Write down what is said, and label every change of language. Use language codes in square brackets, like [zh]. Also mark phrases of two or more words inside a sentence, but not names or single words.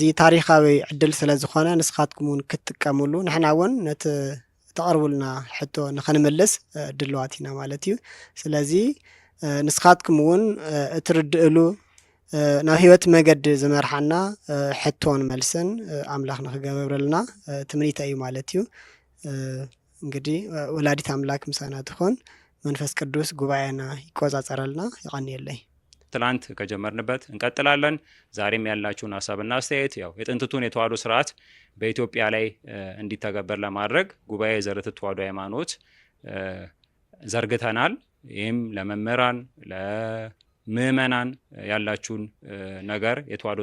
[ti] ታሪኻዊ ዕድል ስለ ዝኾነ ንስኻትኩም እውን ክትጥቀሙሉ ንሕና እውን ነቲ ተቐርቡልና ሕቶ ንኽንምልስ ድልዋት ኢና ማለት እዩ። ስለዚ ንስኻትኩም እውን እትርድእሉ ናብ ሂወት መገዲ ዝመርሓና ሕቶን መልስን ኣምላኽ ንኽገበረልና ትምኒተ እዩ ማለት እዩ። እንግዲህ ወላዲት አምላክ ምሳና ትኾን፣ መንፈስ ቅዱስ ጉባኤና ይቆጻጸረልና። ይቀንየለይ [am] ትላንት ከጀመርንበት እንቀጥላለን። ዛሬም ያላችሁን ሀሳብና አስተያየት ያው የጥንትቱን የተዋሕዶ ስርዓት በኢትዮጵያ ላይ እንዲተገበር ለማድረግ ጉባኤ ዘርትዕት ተዋሕዶ ሃይማኖት ዘርግተናል። ይህም ለመምህራን ለምእመናን ያላችሁን ነገር የተዋሕዶ